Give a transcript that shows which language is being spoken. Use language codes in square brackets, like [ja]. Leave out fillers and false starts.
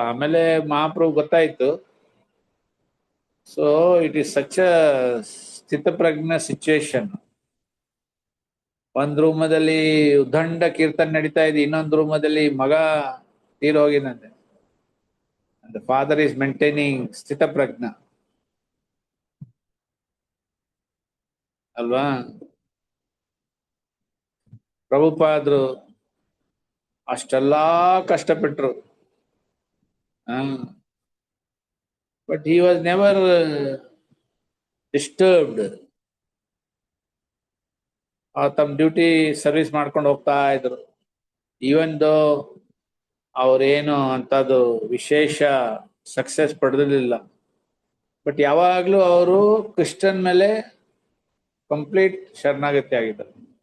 [kn] ಆಮೇಲೆ ಮಹಾಪ್ರಭು ಗೊತ್ತಾಯ್ತು. [en] So it is such a ಸ್ಥಿತಪ್ರಜ್ಞ situation. [kn] ಒಂದ್ ರೂಮದಲ್ಲಿ ಉದ್ದಂಡ ಕೀರ್ತನೆ ನಡೀತಾ ಇದೆ, ಇನ್ನೊಂದು ರೂಮದಲ್ಲಿ ಮಗ ತೀರೋಗಿನಂತೆ. [en] The father is maintaining ಸ್ಥಿತಪ್ರಜ್ಞ ಅಲ್ವಾ. [kn] ಪ್ರಭುಪಾದರು ಅಷ್ಟೆಲ್ಲಾ ಕಷ್ಟಪಟ್ರು. [en] But he was never disturbed. [kn] ತಮ್ಮ ಡ್ಯೂಟಿ ಸರ್ವಿಸ್ ಮಾಡ್ಕೊಂಡು ಹೋಗ್ತಾ ಇದ್ರು. [en] even though [kn] ಅವ್ರೇನು ಅಂತದ್ದು ವಿಶೇಷ ಸಕ್ಸಸ್ ಪಡೆದಿರಲಿಲ್ಲ, ಬಟ್ ಯಾವಾಗ್ಲೂ ಅವರು ಕ್ರಿಶ್ಚಿಯನ್ ಮೇಲೆ ಕಂಪ್ಲೀಟ್ ಶರಣಾಗತಿ ಆಗಿದ್ದಾರೆ.